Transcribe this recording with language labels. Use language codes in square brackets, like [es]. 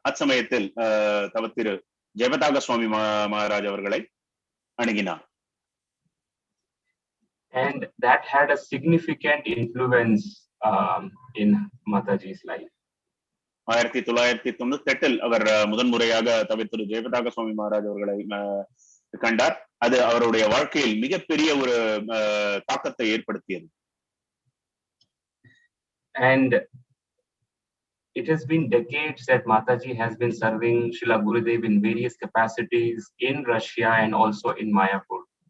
[ta] அச்சமயத்தில் தவத்திரு ஜெயபதாக சுவாமி மகாராஜ் அவர்களை அணுகினார். [en] And that had a significant influence in Mataji's life. [ta] 1998 அவர் முதன்முறையாக தவிர்த்து ஜெயபதாக சுவாமி மகாராஜ் அவர்களை கண்டார். அது அவருடைய வாழ்க்கையில் மிகப்பெரிய ஒரு தாக்கத்தை ஏற்படுத்தியது. [en] And it has been decades that Mataji has been serving Srila Gurudev in various capacities in Russia and also in Mayapur.